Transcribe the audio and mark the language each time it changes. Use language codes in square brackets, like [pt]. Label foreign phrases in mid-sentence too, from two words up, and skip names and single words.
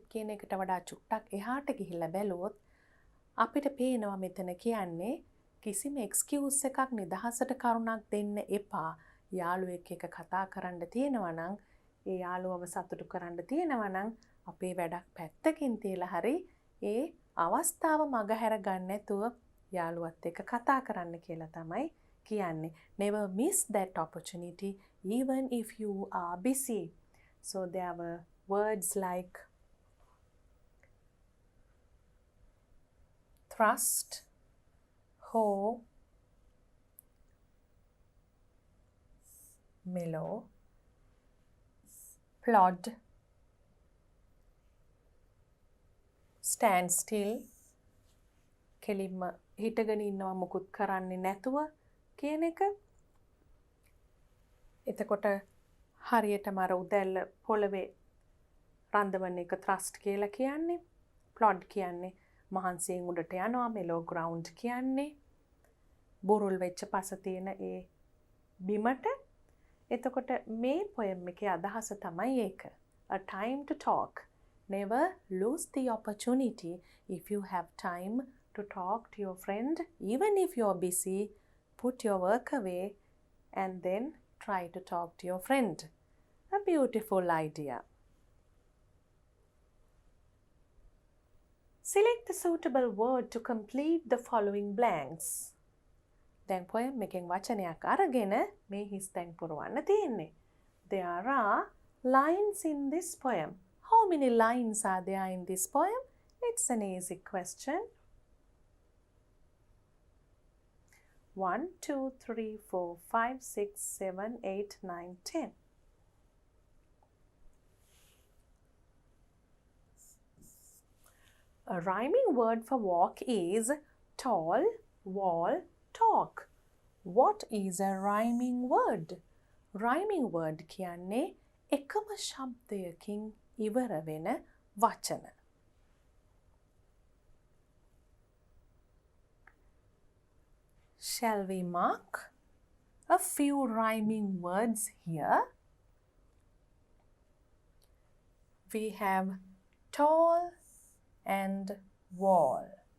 [si] කියන එකට වඩා චුට්ටක් එහාට ගිහිල්ලා බැලුවොත් අපිට පේනවා මෙතන කියන්නේ කිසිම excuse එකක් නිදහසට කරුණක් දෙන්න එපා. යාළුවෙක් එක්ක කතා කරන්න තියෙනවා නම් ඒ යාළුවව සතුටු කරන්න තියෙනවා නම් අපේ වැඩක් පැත්තකින් තියලා හරි ඒ අවස්ථාව මගහැර ගන්න නැතුව යාළුවත් එක්ක කතා කරන්න කියලා තමයි කියන්නේ. [en] Never miss that opportunity even if you are busy. So there were words like thrust, hoe, mellow, plod, stand still, [si] කෙලින්ම හිටගෙන ඉන්නවා මුකුත් කරන්නේ නැතුව කියන එක. එතකොට හරියටම අර උදැල්ල පොළවේ රඳවන එක thrust කියලා කියන්නේ. plod කියන්නේ මහන්සියෙන් උඩට යනවා. [en] mellow ground [si] කියන්නේ බුරුල් වෙච්ච පස තියෙන ඒ බිමට. එතකොට මේ poem එකේ අදහස තමයි ඒක. [en] A time to talk. Never lose the opportunity. If you have time to talk to your friend, even if you're busy, put your work away and then try to talk to your friend. A beautiful idea. Select the suitable word to complete the following blanks. [si] දැන් poem එකෙන් වචනයක් අරගෙන මේ හිස් තැන් පුරවන්න තියෙන්නේ. [en] There are lines in this poem. How many lines are there in this poem? It's an easy question. 1, 2, 3, 4, 5, 6, 7, 8, 9, 10. A rhyming word for walk is tall, wall, talk. What is a rhyming word? Rhyming word [si] කියන්නේ එකම ශබ්දයකින් ඉවර වෙන වචන. [en] Shall we mark a few rhyming words here? We have tall and wall.